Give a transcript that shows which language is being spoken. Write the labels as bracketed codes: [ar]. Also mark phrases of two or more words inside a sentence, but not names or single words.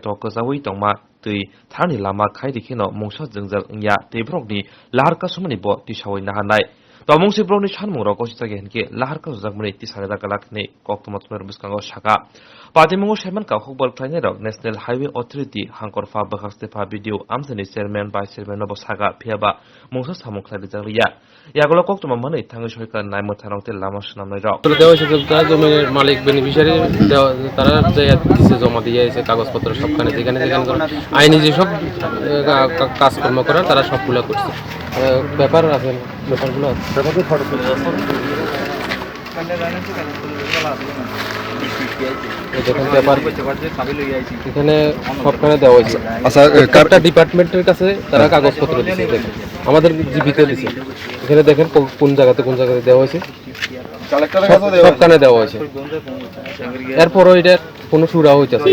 [brx] गोजावै दंमा दै थानानि लामा खाइरिखिनो मुंसा जोंजाल इंया दै ब्रकनि लाहार कासुमनि ब तिसावै नाहानाय तमुंसि ब्रकनि सानमुं रौ गसितागे हेनके लाहार कासुजाकमनि तिसारे दागालाखनि कक्तमतमर बिस्कांगो साका पातिमुंगो सेमनका हुबर ख्लाइनाय रौ नेशनेल हाइवे अथॉरिटी हांकरफा बखास्तेफा भिडिअ आमजनि [en] chairman vice chairman [brx] नबो सागा फियाबा मुंसा सामं ख्लाइबिजालिया यागोला कक्तमा मानै थाङै सरकार नायमो थानांते लामा सुनामनाय रौ [bn] দেওয়া হয়েছে তারা জমির মালিক বেনিফিশিয়ারি তারা যে দিছে জমা দিয়ে এসে কাগজপত্র সবখানে যেখানে যেখানে আইনি যেসব কাজকর্ম করার তারা সবগুলো করছে ব্যাপার আছে ব্যাপারগুলো এখানে সবখানে দেওয়া হয়েছে একটা ডিপার্টমেন্টের কাছে তারা কাগজপত্র দিচ্ছে দেখেন আমাদের জীবিত দিচ্ছে এখানে দেখেন কোন জায়গাতে দেওয়া হয়েছে সবখানে দেওয়া হয়েছে এরপরও এটা কোনো সুরা হইতেছে